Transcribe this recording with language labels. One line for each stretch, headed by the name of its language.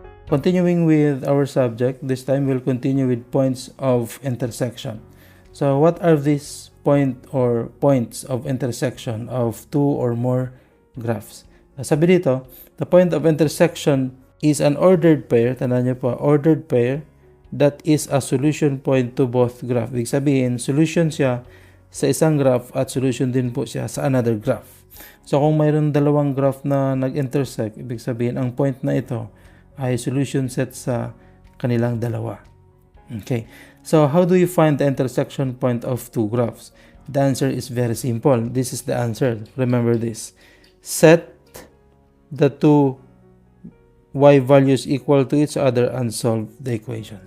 English: Continuing with our subject, this time we'll continue with points of intersection. So what are these points of intersection of two or more graphs?
Filipino: Sabi dito,
English: the point of intersection is an ordered pair,
Filipino: tandaan nyo po,
English: ordered pair that is a solution point to both graph.
Filipino: Ibig sabihin, solution siya sa isang graph at solution din po siya sa
English: another graph.
Filipino: So kung mayroon dalawang graph na nag-intersect, ibig sabihin, ang point na ito ay solution set sa kanilang dalawa.
English: Okay. So how do you find the intersection point of two graphs? The answer is very simple. This is the answer. Remember this. Set the two y values equal to each other and solve the equation.